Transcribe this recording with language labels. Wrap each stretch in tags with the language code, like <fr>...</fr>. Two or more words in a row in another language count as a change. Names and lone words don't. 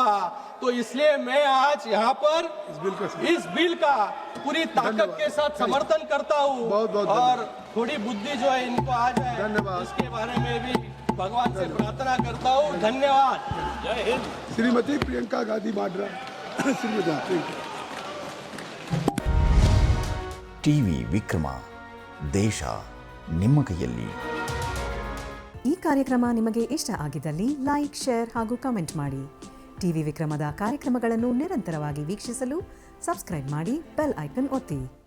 <hi>तो इसलिए मैं आज यहाँ पर इस बिल का पूरी ताकत के साथ समर्थन करता हूँ, और थोड़ी बुद्धि जो है इनको आ जाए, इसके बारे में भी भगवान से प्रार्थना करता हूँ। धन्यवाद। जय हिंद। श्रीमती प्रियंका गांधी वाड्रा।</hi> <kn>ಟಿವಿ ವಿಕ್ರಮ, ದೇಶ ನಿಮ್ಮ ಕೈಯಲ್ಲಿ. ಈ ಕಾರ್ಯಕ್ರಮ ನಿಮಗೆ ಇಷ್ಟ ಆಗಿದ್ದಲ್ಲಿ ಲೈಕ್, ಶೇರ್ ಹಾಗೂ ಕಮೆಂಟ್ ಮಾಡಿ. ಟಿವಿ ವಿಕ್ರಮದ ಕಾರ್ಯಕ್ರಮಗಳನ್ನು ನಿರಂತರವಾಗಿ ವೀಕ್ಷಿಸಲು ಸಬ್ಸ್ಕ್ರೈಬ್ ಮಾಡಿ,</kn> <en>bell icon</en> <kn>ಒತ್ತಿ.</kn>